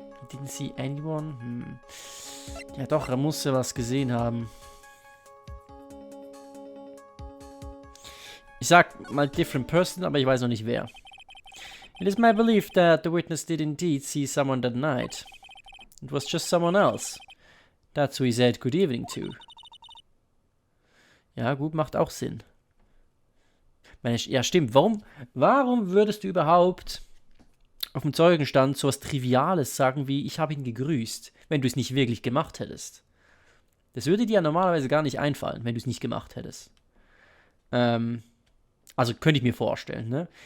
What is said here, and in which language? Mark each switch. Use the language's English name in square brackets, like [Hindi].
[English] Didn't see anyone? [German] Ja doch, er musste was gesehen haben. Ich sag mal [English] different person, [German] aber ich weiß noch nicht wer. [English] It is my belief that the witness did indeed see someone that night. It was just someone else. That's who he said good evening to. [German] Ja gut, macht auch Sinn. Ja stimmt, warum würdest du überhaupt auf dem Zeugenstand so was Triviales sagen wie, ich habe ihn gegrüßt, wenn du es nicht wirklich gemacht hättest? Das würde dir ja normalerweise gar nicht einfallen, wenn du es nicht gemacht hättest. Also könnte ich mir vorstellen, ne?